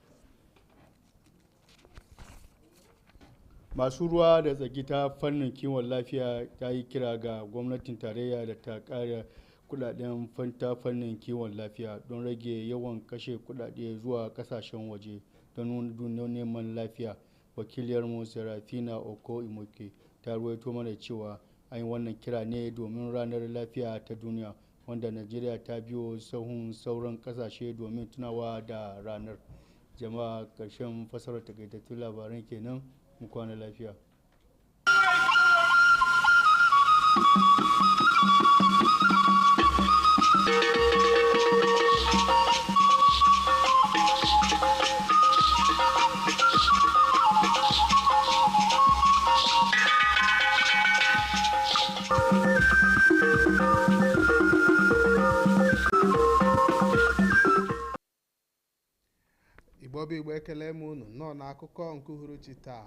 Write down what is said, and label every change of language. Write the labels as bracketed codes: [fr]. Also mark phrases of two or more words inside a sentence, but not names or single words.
[ha] Masu ruwa da tsaki ta fannin kiwon lafiya ta yi kira ga gwamnatin tarayya da ta ƙara kudaden ta fannin kiwon lafiya don rage yawan kashe kudade zuwa kasashen waje don neman lafiya wakiliyarmu Serafina Oko Imoke ta ruwaito mana cewa an yi wannan kira ne domin ranar lafiya ta duniya wanda Najeriya ta biyo sahun sauran kasashe domin tunawa da ranar. Jama'a, ƙarshen fasarar takaitattun labaran kenan, mu kwana lafiya. [ig] Igbo bụ Igbo, ekele m unu nọ n'akụkọ nke uhuruchi taa.